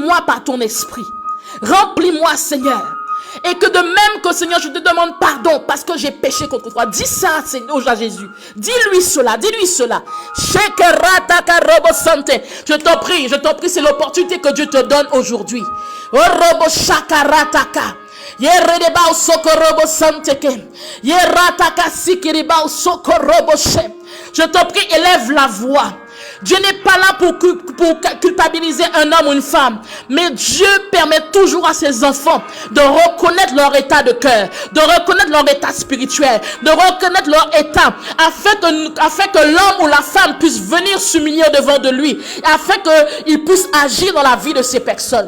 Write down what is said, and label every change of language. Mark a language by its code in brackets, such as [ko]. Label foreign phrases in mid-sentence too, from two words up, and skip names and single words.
[fr] Remplis-moi par ton esprit. Remplis-moi, Seigneur. Et que de même que Seigneur, je te demande pardon parce que j'ai péché contre toi. Dis ça, Seigneur, à Jésus. Dis-lui cela, dis-lui cela. Je t'en prie, c'est l'opportunité que Dieu te donne aujourd'hui. Orobo shakarataka. Yeredeba sokorobo santeke. Yerataka sikiriba sokorobo she. Je t'en prie, élève la voix. Dieu n'est pas là pour culpabiliser un homme ou une femme. Mais Dieu permet toujours à ses enfants de reconnaître leur état de cœur, de reconnaître leur état spirituel, de reconnaître leur état, afin que l'homme ou la femme puisse venir s'humilier devant de lui, afin qu'il puisse agir dans la vie de ces personnes.